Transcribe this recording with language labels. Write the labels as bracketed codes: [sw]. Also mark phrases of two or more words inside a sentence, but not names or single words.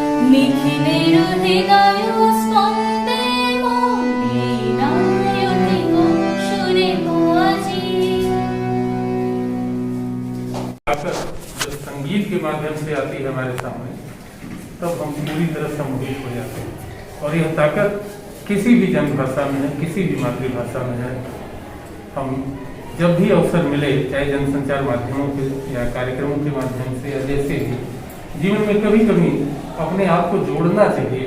[bn] নিখিলের হৃদয় স্পন্দে মন বীণায় উঠিব সুরে আজি। [hi] ताकत जब संगीत के माध्यम से आती है हमारे सामने, तब हम पूरी तरह से मोहित हो जाते हैं। और यह ताकत किसी भी जनभाषा में है, किसी भी मातृभाषा में है। हम जब भी अवसर मिले, चाहे जनसंचार माध्यमों के या कार्यक्रमों के माध्यम से या जैसे भी, जीवन में कभी कभी अपने आप को जोड़ना चाहिए।